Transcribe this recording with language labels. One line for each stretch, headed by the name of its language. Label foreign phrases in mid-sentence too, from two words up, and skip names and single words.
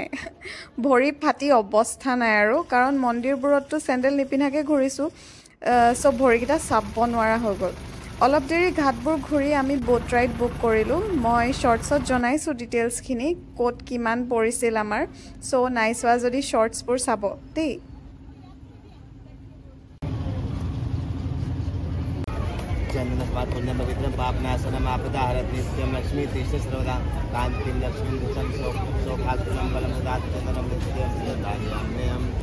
Assamese: ভৰি ফাটি অৱস্থা নাই আৰু, কাৰণ মন্দিৰবোৰততো চেণ্ডেল নিপিন্ধাকৈ ঘূৰিছোঁ, চব ভৰিকেইটা চাব নোৱাৰা হৈ গ'ল। অলপ দেৰি ঘাটবোৰ ঘূৰি আমি
English: boat ride book
Assamese: কৰিলোঁ। মই শ্বৰ্টছত জনাইছোঁ ডিটেইলছখিনি, ক'ত কিমান পৰিছিল আমাৰ। চ' নাই চোৱা যদি শ্বৰ্টছবোৰ চাব দেই।
Sanskrit: चंदनस्मात् पुण्यम पवित्रम पापनाशनम आपदाहरत नित्यम लक्ष्मी तीर्थ सर्वदा कांतिम लक्ष्मी दुतम सौभाग्यम बलम उदात चंदनम नित्यम धान्याम्यहम्।